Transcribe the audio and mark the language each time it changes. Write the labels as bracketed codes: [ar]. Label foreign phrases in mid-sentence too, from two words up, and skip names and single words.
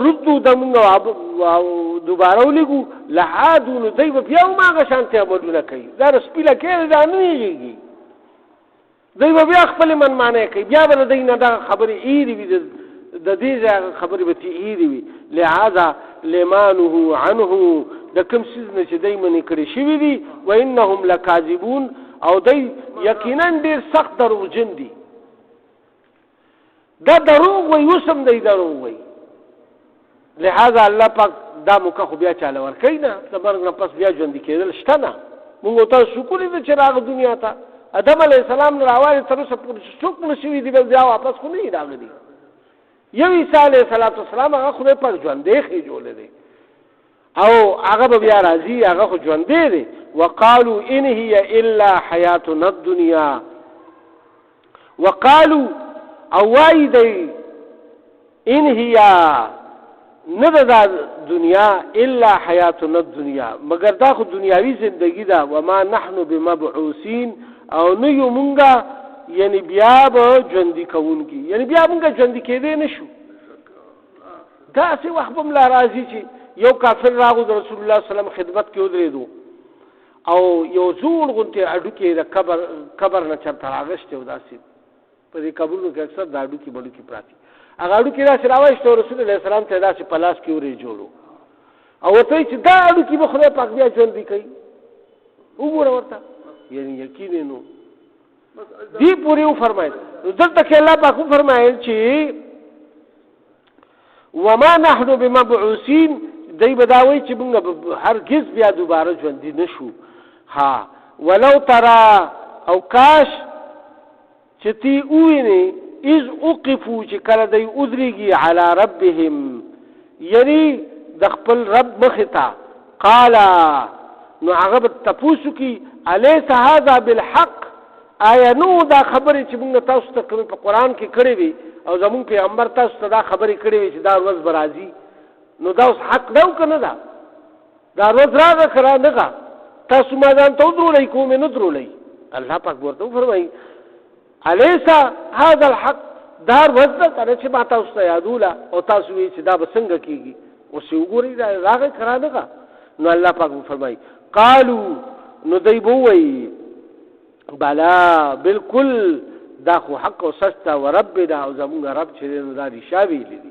[ps] ردو د مونږ دوباره ولیږو لعادو نو دی به بیا هم هغه شانتې عملونه کوي دا د سپي لکۍ دا نه یېږي دی به بیا خپلې منمانۍ کوي بیا به د دی نه دغه خبرې ایرې وي د دې ځای هغه خبرې به ترې ایرې وي لهذا [ar] لما نهوا عنه [ps] د کوم څیز نه چې دی منې کړي شوي دي [ar] وانهم لکاذبون [ps] او دی یقینا ډېر سخت دروغجن دي دا دروغ وایي اوس هم دی دروغ وایي لهذا الله پاک دا موقع خو بیا چاله ورکوي نه د مرګ نه پس بیا ژوندي کېدل شته نه مونږ ورته شکر دی چې راغله دنیا ته ادم علیه السلام نه راوالې تر اوسه پورې څوک مړه شوي دي بیا واپس خو نه دي راغلي یو عیسی علیه السلام هغه خدای پاک ژوندی خېجولی دی او هغه به بیا راځي هغه خو ژوندی دی [ar] وقالو ان هي الا حیاتنا الدنیا [ps] وقالو او وایي دی [ar] ان هي [ps] نه دا دنیا [ar] الا حیاتنا الدنیا [ps] مگر دا خو دنیاوی زندگی دا [ar] وما نحن بمبعوثین [ps] او نه یو مونږه یعنی بیا به ژوندي کوونکي یعنی بیا مونږه ژوندي کېدی نشو. داسې وخت به ملا راځي چې یو کافر راغو د رسول الله صلی الله علیه وسلم خدمت کې ودرېدو او یو زوړ غونټې هډوکي د قبر نه چرته راغشتې و داسې په دې قبرونو کې اکثر دا هډوکي بډوکي پراته هغه هډوکي داسې راوایسته رسول الله سلام ته داسې په لاس کې ورې جوړو او ورته وایي چې دا هډوکي به خدای پاک بیا ژوندي کوي وګوره ورته یعنی یقین نو دی پوری وفرمایل. دلته کې الله پاک وفرمایل چې [ar] وما نحن بمبعوثین [ps] دی بداوی چې موږ هرگز بیا دوباره ژوندي نشو. ها [ar] ولو ترى [ps] او کاش چې تی ویني [ar] اذ اوقفوا [ps] چې کله دی ادریږي [ar] علی ربهم [ps] یعنی د خپل رب مختا قال نو هغه تاسو کې [ar] الیس هذا بالحق [ps] آیا نو دا خبرې چې موږ تاسو ته په قرآن کې کړې وي او زموږ پیغمبر تاسو ته دا خبرې کړې وي چې دا ورځ به راځي نو دا اوس حق ده که نه ده دا ورځ راغله که رانغله تاسو ما ځان ته ودرولئ که ومې نه درولئ الله پاک ورته وفرمایي [ar] الیس هذا الحق [ps] دا ورځ ده که نه چې ما تاسو ته یادوله او تاسو وایي چې دا به څنګه کېږي اوس یې وګورئ دا راغی که رانغله نو الله پاک وفرمایي قالو نو دی به ووایي بلا بالکل دا خو حق او سچ او رب دا او زمونږ رب چې نو دا رښتیا ویلي دي.